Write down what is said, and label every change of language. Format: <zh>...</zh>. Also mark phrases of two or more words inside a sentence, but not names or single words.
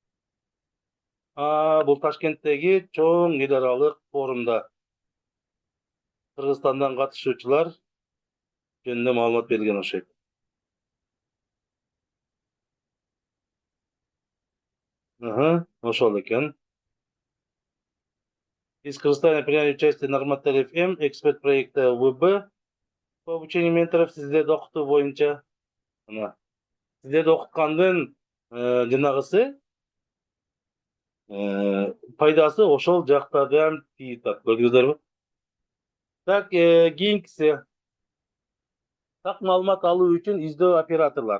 <ky>Бул Ташкенттеги чоң эл аралык форумда Кыргызстандан катышуучулар жөнүндө маалымат берилген окшойт. Ошол экен.</ky> <ru>Из Кыргызстана приняли участие Норматалиев М, эксперт проекта ВБ по обучению менторов</ru> <ky>сиздерди окутуу боюнча. Сиздерди окуткандын жанагысы пайдасы ошол жакта да тийип атат. Көрдүңүздөрбү? Так, кийинкиси. Так маалымат алуу үчүн издөө операторлор.</ky>